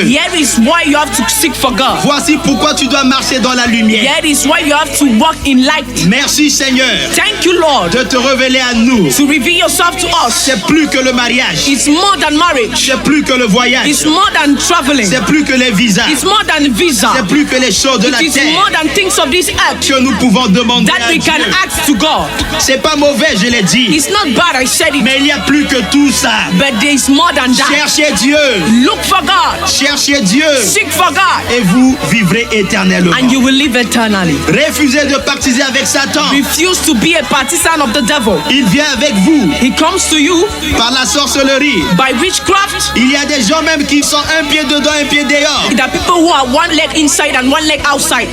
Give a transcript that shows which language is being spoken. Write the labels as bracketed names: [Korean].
[English] Here is why you have to seek for God. [French] Voici pourquoi tu dois marcher dans la lumière. [English] Here is why you have to walk in light. [French] Merci Seigneur [English] Thank you, Lord, [French] de te révéler à nous. [English] to reveal yourself to us. [French] C'est plus que le mariage. [English] It's more than marriage. [French] C'est plus que le voyage. [English] It's more than traveling. [French] C'est plus que les visas. [English] It's more than visa. [French] C'est plus que les choses de la [English] It is [French] terre [English] more than things of this earth [French] que nous pouvons demander [English] that [French] à [English] we can [French] Dieu. [English] ask to God. [French] C'est pas mauvais, je l'ai dit. [English] It's not bad, I said it, [French] Mais il y a plus que tout ça. [English] but there is more than that. [French] Cherchez Dieu. [English] Look for God. [French] Cherchez Dieu. [English] Seek for God. [French] Et vous vivrez éternellement. [English] And you will live eternally. [French] Refusez de baptiser avec Satan. [English] Refuse to be a partisan of the devil. [French] Il vient avec vous [English] He comes to you [French] par la sorcellerie. [English] by witchcraft. [French] Il y a des gens même qui sont un pied dedans, un pied dehors. [English] There are people who are one leg inside and one leg outside.